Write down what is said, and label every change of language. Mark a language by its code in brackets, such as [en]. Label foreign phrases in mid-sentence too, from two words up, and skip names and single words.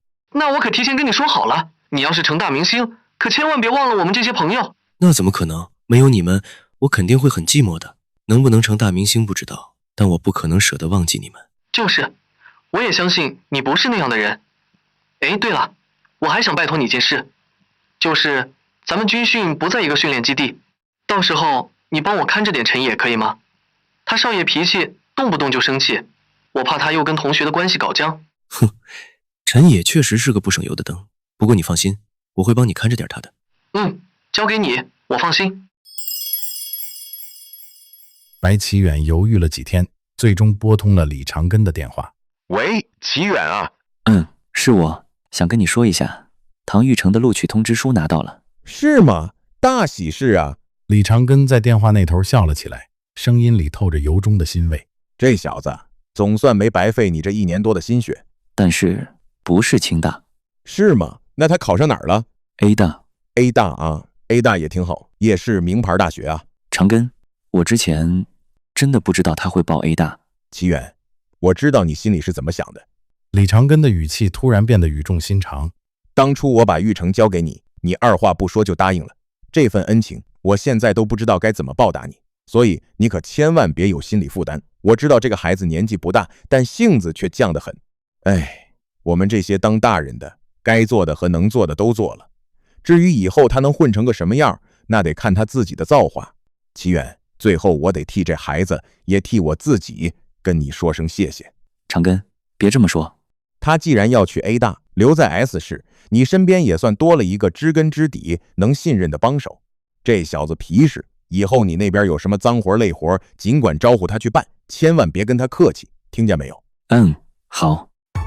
[zh] 那我可提前跟你說好了，你要是成大明星，可千萬別忘了我們這些朋友。那怎麼可能？沒有你們，我肯定會很寂寞的。能不能成大明星不知道，但我不可能捨得忘記你們。就是，我也相信你不是那樣的人。哎，對了，我還想拜託你一件事，就是咱們軍訓不在一個訓練基地，到時候你幫我看着點陳野可以嗎？他少爺脾氣動不動就生氣，我怕他又跟同學的關係搞僵。哼，陳野確實是個不省油的燈，不過你放心，我會幫你看着點他的。交給你，我放心。白啟遠猶豫了幾天，最終撥通了李長根的電話。喂，啟遠啊。是我，想跟你說一下，唐玉成的錄取通知書拿到了。是嗎？大喜事啊！李長根在電話那頭笑了起來，聲音裡透着由衷的欣慰。這小子總算沒白費你這1年多的心血。但是不是清大。是嗎？那他考上哪兒了？ A 大。 A 大啊， A 大也挺好，也是名牌大学啊。长根，我之前真的不知道他會報 A 大。啟遠，我知道你心裡是怎麼想的。李長根的語氣突然變得語重心長。當初我把玉成交給你，你二話不說就答應了，這份恩情我現在都不知道該怎麼報答你，所以你可千萬別有心理負擔。我知道這個孩子年紀不大，但性子卻犟得很。哎，我們這些當大人的，該做的和能做的都做了，至於以後他能混成個什麼樣，那得看他自己的造化。啟遠，最後我得替這孩子，也替我自己跟你說聲謝謝。長根，別這麼說。他既然要去 A 大，留在 S 市， 你身邊也算多了一個知根知底、能信任的幫手。這小子皮實，以後你那邊有什麼髒活累活，儘管招呼他去辦，千萬別跟他客氣，聽見沒有？嗯，好。